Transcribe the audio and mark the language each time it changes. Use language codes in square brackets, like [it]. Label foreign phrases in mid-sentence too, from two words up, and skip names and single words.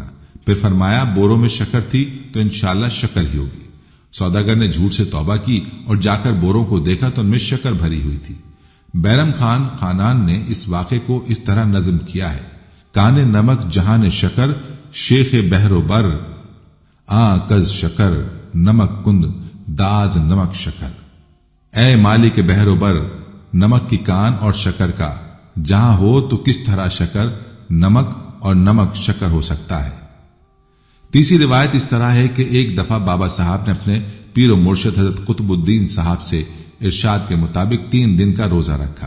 [ur] پھر فرمایا، بوروں میں شکر تھی تو انشاءاللہ شکر ہی ہوگی۔ سوداگر نے جھوٹ سے توبہ کی اور جا کر بوروں کو دیکھا تو ان میں شکر بھری ہوئی تھی۔ بیرم خان خانان نے اس واقعے کو اس طرح نظم کیا ہے، [fa] کان نمک جہان شکر، شیخ بحر و بر، کز شکر نمک کند داز نمک شکر۔ [ur] اے مالک بحر و بر، نمک کی کان اور شکر کا جہاں ہو تو کس طرح شکر نمک اور نمک شکر ہو سکتا ہے۔ تیسری روایت اس طرح ہے کہ ایک دفعہ بابا صاحب نے اپنے پیر و مرشد حضرت قطب الدین صاحب سے ارشاد کے مطابق 3 دن کا روزہ رکھا۔